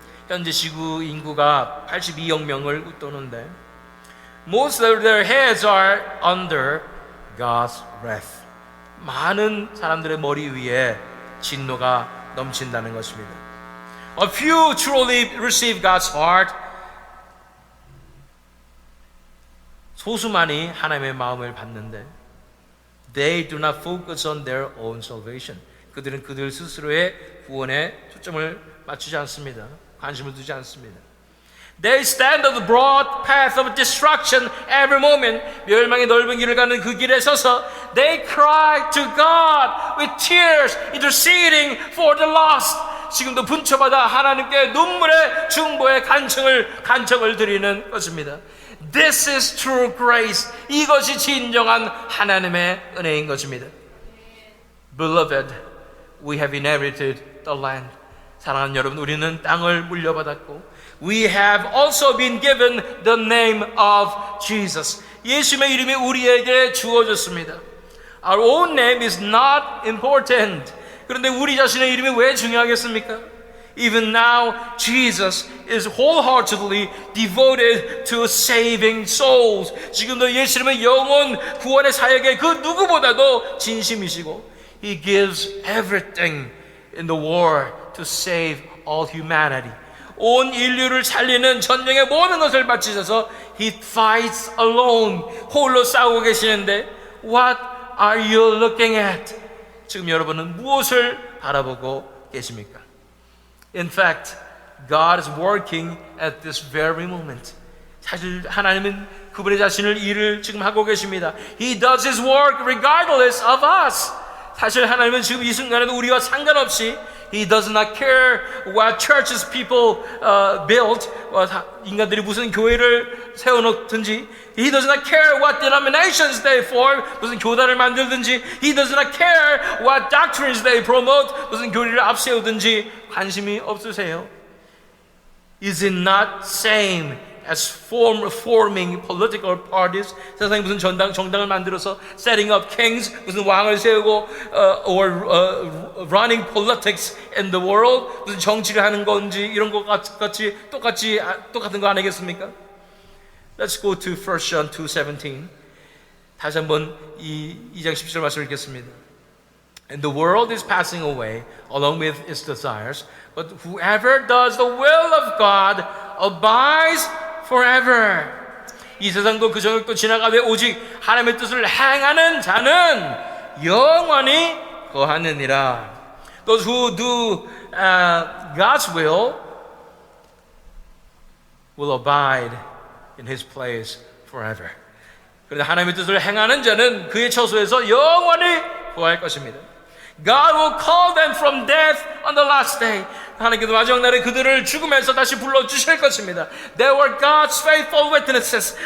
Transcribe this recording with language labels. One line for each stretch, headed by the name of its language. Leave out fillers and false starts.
Korean: 현재 지구 인구가 82억 명을 웃도는데
English: most of their heads are under God's wrath.
Korean: 많은 사람들의 머리 위에 진노가 넘친다는 것입니다.
English: A few truly receive God's heart.
Korean: 소수만이 하나님의 마음을 받는데
English: they do not focus on their own salvation.
Korean: 그들은 그들 스스로의 구원에 초점을 맞추지 않습니다. 관심을 두지 않습니다.
English: They stand on the broad path of destruction every moment.
Korean: 멸망의 넓은 길을 가는 그 길에 서서
English: they cry to God with tears, interceding for the lost.
Korean: 지금도 분초받아 하나님께 눈물의 중보의 간청을 드리는 것입니다.
English: This is true grace.
Korean: 이것이 진정한 하나님의 은혜인 것입니다.
English: Beloved, we have inherited the land.
Korean: 사랑하는 여러분, 우리는 땅을 물려받았고
English: we have also been given the name of Jesus.
Korean: 예수님의 이름이 우리에게 주어졌습니다.
English: Our own name is not important.
Korean: 그런데 우리 자신의 이름이 왜 중요하겠습니까?
English: Even now, Jesus is wholeheartedly devoted to saving souls.
Korean: 지금도 예수님은 영혼 구원의 사역에 그 누구보다도 진심이시고
English: He gives everything in the war to save all humanity.
Korean: 온 인류를 살리는 전쟁의 모든 것을 바치셔서
English: He fights alone.
Korean: 홀로 싸우고 계시는데
English: What are you looking at?
Korean: 지금 여러분은 무엇을 바라보고 계십니까?
English: In fact, God is working at this very moment.
Korean: 사실 하나님은 그분의 자신을 일을 지금 하고 계십니다.
English: He does His work regardless of us.
Korean: 사실 하나님은 지금 이 순간에도 우리와 상관없이
English: He does not care what churches people build.
Korean: 인간들이 무슨 교회를 세워놓든지
English: He does not care what denominations they form.
Korean: 무슨 교단을 만들든지
English: He does not care what doctrines they promote.
Korean: 무슨 교리를 앞세우든지 관심이 없으세요.
English: Is it not same as forming political parties?
Korean: 세상에 무슨 정당을 만들어서
English: setting up kings,
Korean: 무슨 왕을 세우고
English: or running politics in the world,
Korean: 무슨 정치를 하는 건지 이런 것 같이 똑같은 거 아니겠습니까?
English: Let's go to 1 John 2:17.
Korean: 다시 한번 2장 17절 말씀을 읽겠습니다.
English: And the world is passing away along with its desires, but whoever does the will of God abides forever.
Korean: 이 세상도 그 정욕도 지나가되 오직 하나님의 뜻을 행하는 자는 영원히 거하느니라.
English: Those who do God's will abide in His place forever.
Korean: 그런데 하나님의 뜻을 행하는 자는 그의 처소에서 영원히 거할 것입니다.
English: God will call them from death on the last day.
Korean: 하나님께서 마지막 날에 그들을 죽음에서 다시 불러주실 것입니다.
English: They were God's faithful witnesses.